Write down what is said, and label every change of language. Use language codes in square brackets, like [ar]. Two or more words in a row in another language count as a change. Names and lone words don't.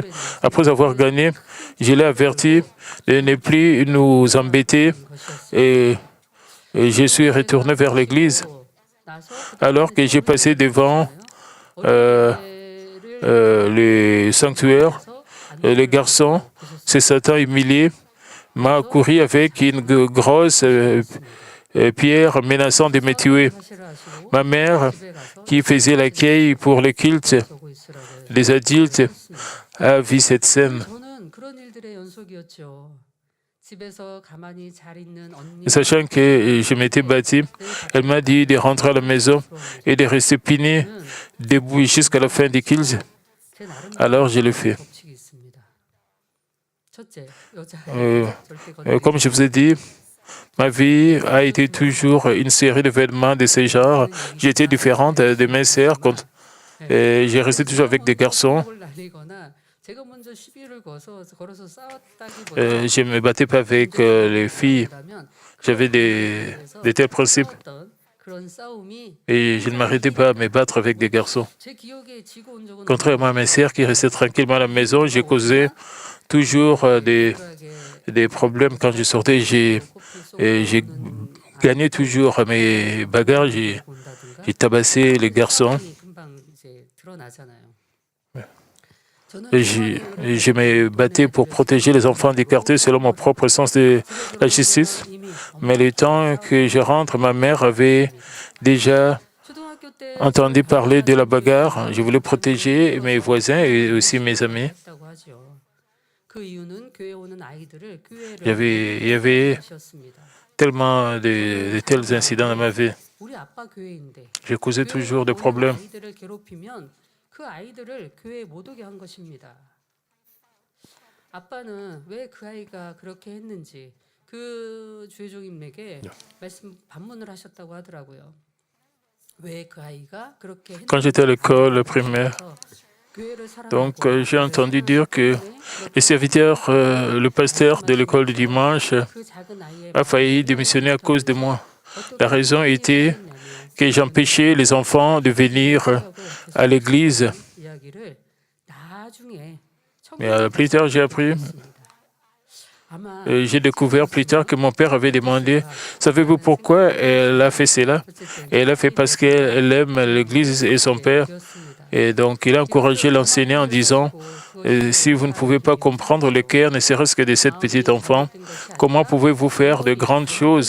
[fr] Après avoir gagné, je l'ai averti de ne plus nous embêter et je suis retourné vers l'église. Alors que j'ai passé devant euh, [ko] 어린이를 [fr] le sanctuaire. [ko] 해서 [fr] Le garçon, se sentant humilié, m'a couru avec une grosse pierre menaçant de me tuer. [ko] 사실을 아시고 [fr] Ma mère, [ko] 집에 가서 [fr] qui faisait l'accueil pour le culte [ko] 보고 있으라고 [fr] des adultes, [ko] 했습니다. [fr] a vu cette scène. [ko] 저는 그런 일들의 연속이었죠. 집에서 가만히 잘 있는 언니 [fr] Sachant que je m'étais battu, elle m'a dit de rentrer à la maison et de rester piné debout jusqu'à la fin du culte. [ko] 제 나름 [fr] Alors je l'ai fait. [ko] 법칙이 있습니다. 첫째, 여자 절대 [fr] Comme je vous ai dit, ma vie a été toujours une série d'événements de ce genre. J'étais différente de mes sœurs. J'ai resté toujours avec des garçons. [ko] 날리거나 제가 먼저 시비를 걸어서 싸웠다기보다 [fr] Je ne me battais pas avec les filles. J'avais des tels principes. [ko] 싸웠던 그런 싸움이 [fr] Et je ne m'arrêtais pas à me battre avec des garçons. [ko] 제 기억에 지고 온 적은 [fr] Contrairement à mes sœurs qui restaient tranquillement à la maison, j'ai causé toujours des problèmes quand je sortais. J'ai gagné toujours mes bagarres. J'ai tabassé les garçons. [ko] 금방 이제 드러나잖아요. [fr] Je me battais pour protéger les enfants du quartier selon mon propre sens de la justice. Mais le temps que je rentre, ma mère avait déjà [ko] 초등학교 때 [fr] entendu parler de la bagarre. Je voulais protéger mes voisins et aussi mes amis. [ko] 했다고 하죠. 그 이유는 교회 오는 아이들을 [fr] Il y avait [ko] 교회로 [fr] tellement de tels incidents dans ma vie. [ko] 우리 아빠 교회인데 [fr] J'ai causé toujours des [ko] 교회 오는 [fr] problèmes. [ko] 아이들을 괴롭히면 그 아이들을 교회에 못 오게 한 것입니다. 아빠는 왜 그 아이가 그렇게 했는지 그 주의종님에게 말씀 반문을 하셨다고 하더라고요. 왜 그 아이가 그렇게 했는지 [fr] Quand j'étais à l'école primaire, [ko] 교회를 사랑하고 [fr] donc j'ai entendu dire que le serviteur, le pasteur de l'école du dimanche [ko] 그 작은 아이의 [fr] a failli démissionner à cause de moi. La raison était que j'empêchais les enfants de venir à l'église. [ko] 이야기를 나중에 [fr] Mais plus tard, j'ai appris, [ko] 아마 [fr] j'ai découvert plus tard que mon père avait demandé, savez-vous pourquoi elle a fait cela? Et elle a fait parce qu'elle aime l'église et son père. Et donc, il a encouragé l'enseignant en disant, si vous ne pouvez pas comprendre le cœur, ne serait-ce que de cette petite enfant, comment pouvez-vous faire de grandes choses?